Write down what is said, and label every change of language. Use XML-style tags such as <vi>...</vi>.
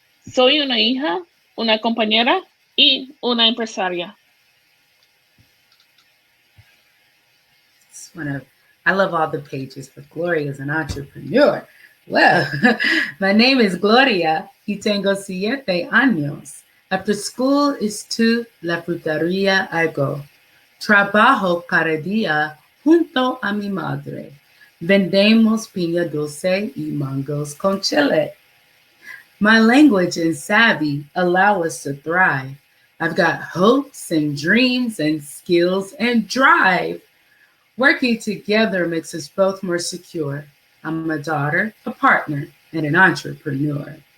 <es>Soy una hija, una compañera y una empresaria.</es> <en>I love all the pages, but Gloria is an entrepreneur. Well, my name is Gloria</en> <es>y tengo 7 años.</es> <en>After school is to</en> <es>la frutería</es> <en>I go.</en> <es>Trabajo cada día junto a mi madre. Vendemos piña dulce y mangos con chile.</es> <en>My language and savvy allow us to thrive. I've got hopes and dreams and skills and drive. Working together makes us both more secure. I'm a daughter, a partner, and an entrepreneur.</en>